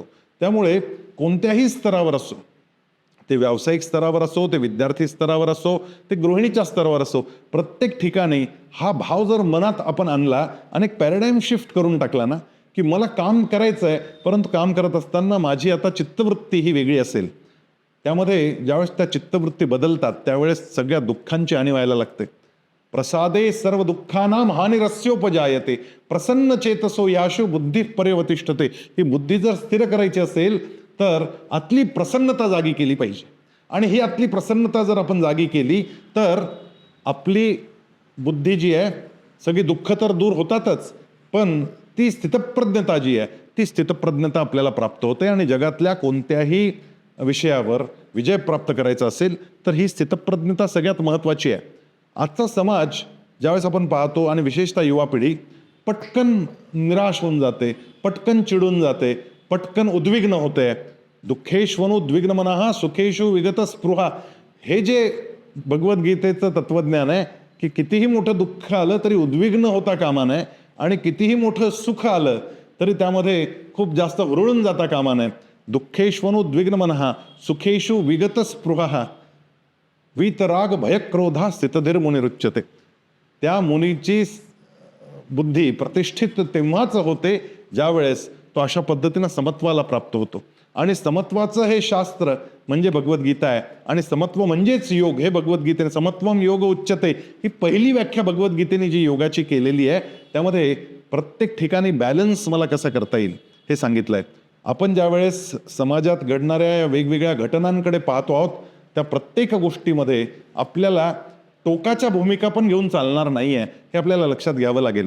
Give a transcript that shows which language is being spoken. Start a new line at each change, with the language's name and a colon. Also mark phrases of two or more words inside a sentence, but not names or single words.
Marathi: त्यामुळे कोणत्याही स्तरावर असो, ते व्यावसायिक स्तरावर असो, ते विद्यार्थी स्तरावर असो, ते गृहिणीच्या स्तरावर असो, प्रत्येक ठिकाणी हा भाव जर मनात आपण आणला आणि एक
English: paradigm shift
Marathi: करून टाकला ना की मला काम करायचं आहे, परंतु काम करत असताना माझी आता चित्तवृत्ती ही वेगळी असेल, त्यामध्ये ज्यावेळेस त्या चित्तवृत्ती बदलतात त्यावेळेस सगळ्या दुःखांची हानी व्हायला लागते.
Sanskrit: प्रसादे सर्व दुःखानां हानिरस्योपजायते प्रसन्न चेतसो याशु बुद्धी पर्यवतिष्ठते.
Marathi: ही बुद्धी जर स्थिर करायची असेल तर आतली प्रसन्नता जागी केली पाहिजे आणि ही आतली प्रसन्नता जर आपण जागी केली तर आपली बुद्धी जी आहे, सगळी दुःख तर दूर होतातच, पण ती स्थितप्रज्ञता जी आहे ती स्थितप्रज्ञता आपल्याला प्राप्त होते आणि जगातल्या कोणत्याही विषयावर विजय प्राप्त करायचा असेल तर ही स्थितप्रज्ञता सगळ्यात महत्त्वाची आहे. आजचा समाज ज्यावेळेस आपण पाहतो आणि विशेषतः युवा पिढी पटकन निराश होऊन जाते, पटकन चिडून जाते, पटकन उद्विग्न होते.
Sanskrit: दुःखेष्वनुद्विग्न मनः सुखेषु विगत स्पृहा,
Marathi: हे जे भगवद्गीतेचं तत्वज्ञान आहे की कितीही मोठं दुःख आलं तरी उद्विग्न होता कामा नये आणि कितीही मोठं सुख आलं तरी त्यामध्ये खूप जास्त हुरळून जाता कामा नये.
Sanskrit: दुःखेष्वनुद्विग्न मनः सुखेषु विगत स्पृहा वीतराग भयक्रोधा स्थितधीर मुनिरुच्यते.
Marathi: त्या मुनीची बुद्धी प्रतिष्ठित तेव्हाच होते ज्यावेळेस तो अशा पद्धतीनं समत्वाला प्राप्त होतो. आणि समत्वाचं हे शास्त्र म्हणजे भगवद्गीता आहे आणि समत्व म्हणजेच योग, हे भगवद्गीतेने
Sanskrit: समत्वम योग उच्यते
Marathi: ही पहिली व्याख्या भगवद्गीतेने जी योगाची केलेली आहे त्यामध्ये प्रत्येक ठिकाणी बॅलन्स मला कसं करता येईल हे सांगितलं आहे. आपण ज्यावेळेस समाजात घडणाऱ्या वेगवेगळ्या घटनांकडे पाहतो आहोत त्या प्रत्येक गोष्टीमध्ये आपल्याला टोकाच्या भूमिका पण घेऊन चालणार नाही आहे, हे आपल्याला लक्षात घ्यावं लागेल.